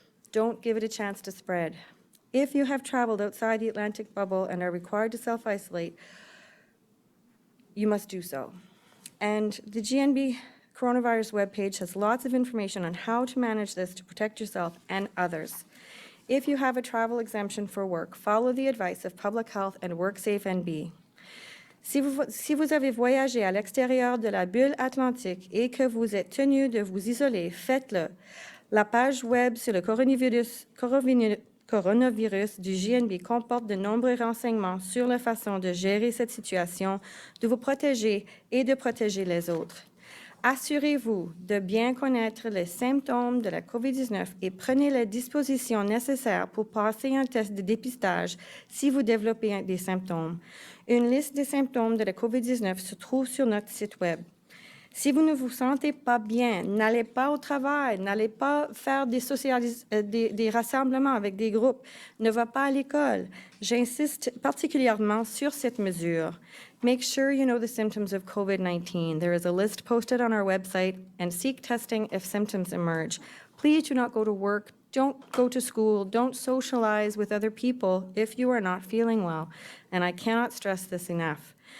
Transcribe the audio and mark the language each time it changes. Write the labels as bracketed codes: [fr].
[en] Don't give it a chance to spread. If you have traveled outside the Atlantic bubble and are required to self-isolate, you must do so. And the GNB coronavirus webpage has lots of information on how to manage this to protect yourself and others. If you have a travel exemption for work, follow the advice of Public Health and WorkSafe NB. [fr] Si vous avez voyagé à l'extérieur de la bulle atlantique et que vous êtes tenu de vous isoler, faites-le. La page web sur le coronavirus du GNB comporte de nombreux renseignements sur la façon de gérer cette situation, de vous protéger et de protéger les autres. Assurez-vous de bien connaître les symptômes de la COVID-19 et prenez les dispositions nécessaires pour passer un test de dépistage si vous développez des symptômes. Une liste des symptômes de la COVID-19 se trouve sur notre site Web. Si vous ne vous sentez pas bien, n'allez pas au travail, n'allez pas faire des rassemblements avec des groupes, ne va pas à l'école. J'insiste particulièrement sur cette mesure. [en] Make sure you know the symptoms of COVID-19. There is a list posted on our website, and seek testing if symptoms emerge. Please do not go to work, don't go to school, don't socialize with other people if you are not feeling well, and I cannot stress this enough.